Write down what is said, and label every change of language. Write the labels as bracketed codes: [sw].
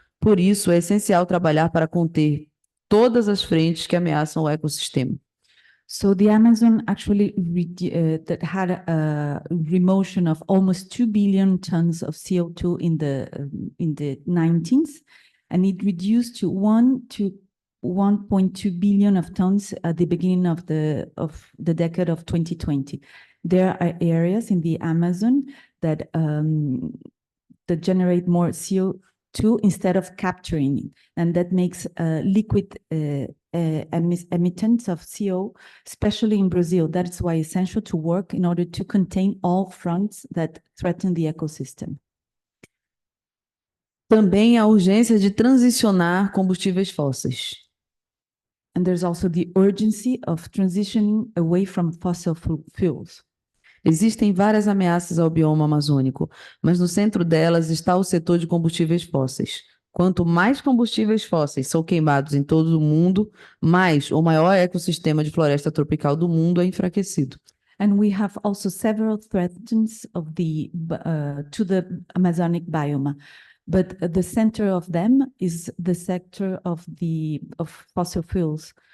[pt] Por isso, é essencial trabalhar para conter todas as frentes que ameaçam o ecossistema. [en] So the Amazon actually that had a remotion of almost 2 billion tons of CO2 in the 19th, and it reduced to 1.2 billion of tons at the beginning of the decade of 2020. There are areas in the Amazon that generate more CO2 instead of capturing it, and that makes liquid emittance of CO, especially in Brazil. That's why it's essential to work in order to contain all fronts that threaten the ecosystem. [pt] Também a urgência de transicionar combustíveis fósseis. [en] And there's also the urgency of transitioning away from fossil fuels. [pt] Existem várias ameaças ao bioma amazônico, mas no centro delas está o setor de combustíveis fósseis. Quanto mais combustíveis fósseis são queimados em todo o mundo, mais o maior ecossistema de floresta tropical do mundo é enfraquecido. [en] And we have also several threats of to the Amazonic biome, but the center of them is the sector of fossil fuels.